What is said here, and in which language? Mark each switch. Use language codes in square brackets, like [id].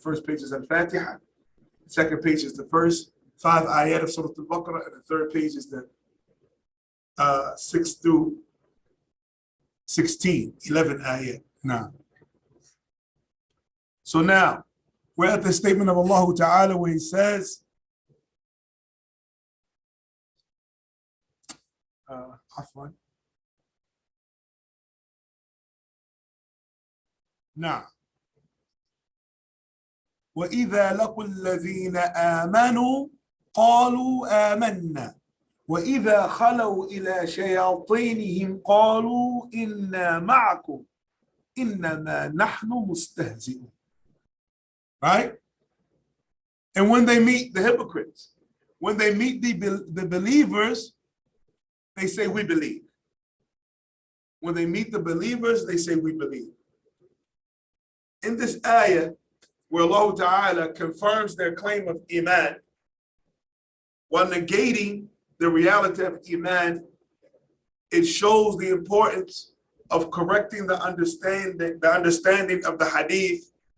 [en] First page is Al-Fatiha. The 2nd page is the first 5 ayat of Surah Al-Baqarah, and the 3rd page is the 6 through 16, 11 ayat. Now, so now we're at the statement of Allah Ta'ala where He says, Afwan. Now, [ar] وَإِذَا لَقُوا الَّذِينَ آمَنُوا قالوا آمنا وإذا خلوا إلى شياطينهم قالوا إنا معكم إنما نحن مستهزئون. [en] Right? And when they meet the hypocrites, when they meet the believers, they say we believe. When they meet the believers, they say we believe. In this ayah, where Allah Ta'ala confirms their claim of Iman, while negating the reality of Iman, it shows the importance of correcting the understanding of the hadith.